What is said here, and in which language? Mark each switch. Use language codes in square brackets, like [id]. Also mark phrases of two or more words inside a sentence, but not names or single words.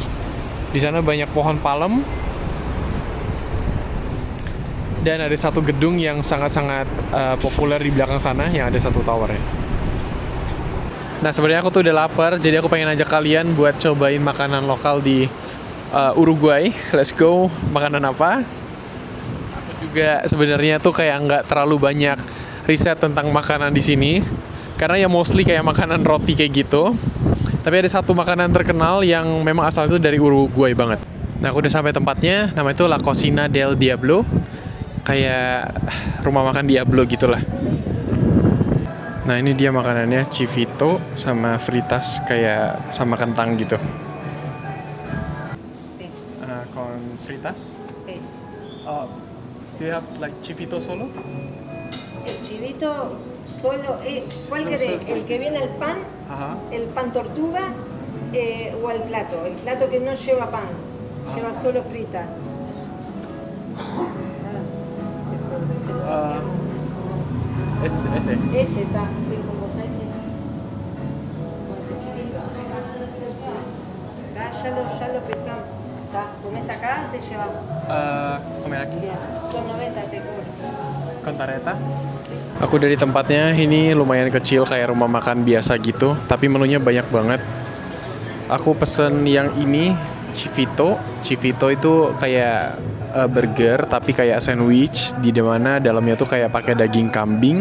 [id] Di sana banyak pohon palem. Dan ada satu gedung yang sangat-sangat populer di belakang sana yang ada satu towernya. Nah, sebenarnya aku tuh udah lapar, jadi aku pengen ajak kalian buat cobain makanan lokal di Uruguay. [en] Let's go. [id] Makanan apa? Aku juga sebenarnya tuh kayak nggak terlalu banyak riset tentang makanan di sini, karena ya mostly kayak makanan roti kayak gitu. Tapi ada satu makanan terkenal yang memang asal itu dari Uruguay banget. Nah, aku udah sampai tempatnya. Nama itu La Cocina del Diablo. Kayak rumah makan Diablo gitulah. Nah, ini dia makanannya, chivito sama fritas kayak sama kentang gitu. [es] Sí, Con fritas? sí. [en] Do you have like [es] chivito solo? El chivito solo, ¿cuál querés? ¿El que viene el pan? Ajá. ¿El pan tortuga? ¿O el plato? El plato que no lleva pan, lleva solo frita. Ese. Ese está, sí, con vos ese. Con ese chivito. Ya lo pesamos. Está, comés acá, te lleva. Comer aquí. Bien, 2.90 te cobro. Kontareta. [id] Aku dari tempatnya, ini lumayan kecil kayak rumah makan biasa gitu, tapi menunya banyak banget. Aku pesen yang ini, chivito. Chivito itu kayak burger tapi kayak sandwich, di mana dalamnya tuh kayak pakai daging kambing.